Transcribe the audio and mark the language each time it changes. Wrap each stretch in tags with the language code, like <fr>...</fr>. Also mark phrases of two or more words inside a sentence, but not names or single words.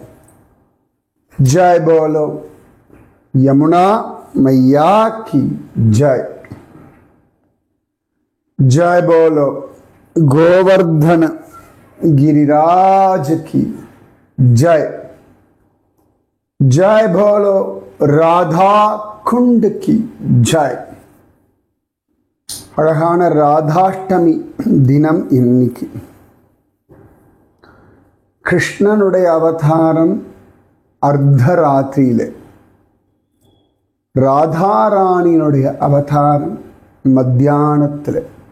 <hi>जय बोलो यमुना मैया की जय। जय बोलो गोवर्धन गिरिराज की जय। जय बोलो राधा कुंड की जय।</hi> <ta>அழகான ராதாஷ்டமி தினம் இன்னைக்கு. கிருஷ்ணனுடைய அவதாரம் அர்த்தராத்திரியிலே, ராதாராணியினுடைய அவதாரம் மத்தியானத்தில்.</ta>